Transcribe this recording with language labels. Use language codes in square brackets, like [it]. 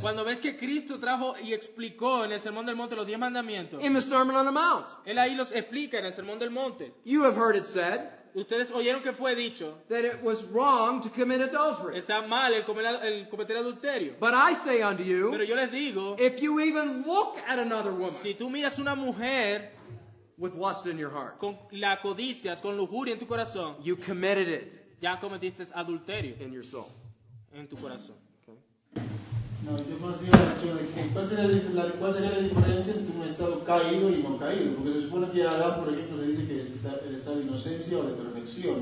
[es] Cuando ves que Cristo trajo y explicó en el Sermón del Monte los 10 mandamientos, [en] in the Sermon on the Mount. [es] Él ahí los explica en el Sermón del Monte. [en] You have heard it said [es] Ustedes oyeron que fue dicho, [en] that it was wrong to commit adultery. [es] está mal el cometer adulterio. [en] But I say unto [es] Pero [en] you, [es] yo les digo, [en] if you even look at another woman [es] si tú miras una mujer [en] with lust in your heart, [es] con la codicias, con lujuria en tu corazón, [en] you committed it [es] ya cometiste adulterio [en] in your soul. [es] en tu corazón. No, yo más iba al hecho de que cuál sería la diferencia entre un estado caído y no caído, porque se supone que Adán, por ejemplo, se dice que el estado de inocencia o de perfección.